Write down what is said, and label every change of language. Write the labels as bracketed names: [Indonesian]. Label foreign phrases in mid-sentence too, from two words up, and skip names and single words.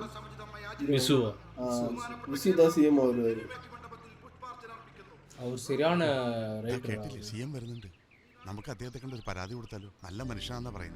[Tamil] விசுவா? விசுதான் சிஎம் அவர். அவர் சரியான ரைட்டர். [Malayalam] CM വരുന്നുണ്ട്. നമുക്ക് അദ്ദേഹത്തെ കണ്ട് ഒരു പരാതി കൊടുത്താലോ? നല്ല മനുഷ്യനാണെന്നാ പറയുന്നത്.